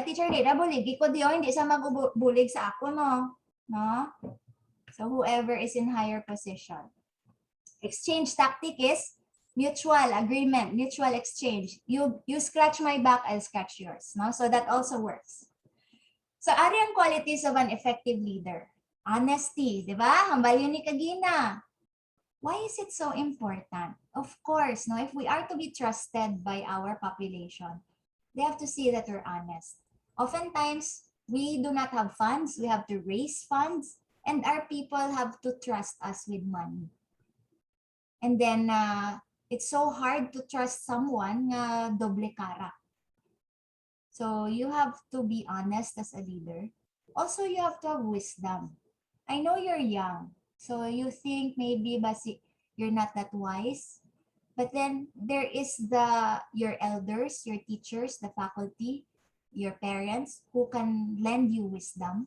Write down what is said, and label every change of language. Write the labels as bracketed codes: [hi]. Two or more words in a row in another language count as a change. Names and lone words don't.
[hil] Teacher Lida, buligi ko diyo, hindi sa magbulig sa ako, no? No? [en] So whoever is in higher position. Exchange tactic is mutual agreement, mutual exchange. You scratch my back, I'll scratch yours, no? So that also works. So, [hil] ari ang qualities of an effective leader. [en] Honesty, [hil] di ba? Hambal yun ni Kagina. [en] Why is it so important? Of course, no, if we are to be trusted by our population, they have to see that we're honest. Oftentimes, we do not have funds. We have to raise funds, and our people have to trust us with money. And then, it's so hard to trust someone nga doble cara. So you have to be honest as a leader. Also, you have to have wisdom. I know you're young, so you think maybe basi you're not that wise. But then there is your elders, your teachers, the faculty, your parents who can lend you wisdom.